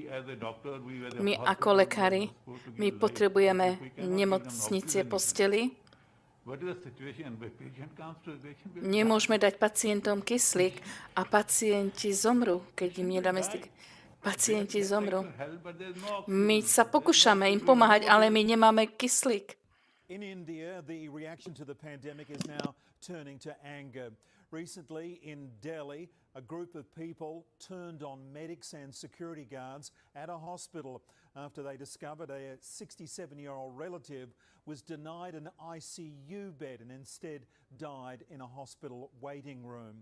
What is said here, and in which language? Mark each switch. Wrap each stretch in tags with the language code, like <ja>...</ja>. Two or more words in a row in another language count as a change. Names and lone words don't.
<sk>My ako lekári, my potrebujeme nemocnice posteli. Nemôžeme dať pacientom kyslík a pacienti zomrú, keď im nedáme styk. Pacienti zomrú. My sa pokúšame im pomáhať, ale my nemáme kyslík.</sk> <en>In India, the reaction to the pandemic is now turning to anger. Recently in Delhi, A group of people turned on medics and security guards at a hospital after they discovered a 67-year-old relative was denied an ICU bed and instead died in a hospital waiting room.</en>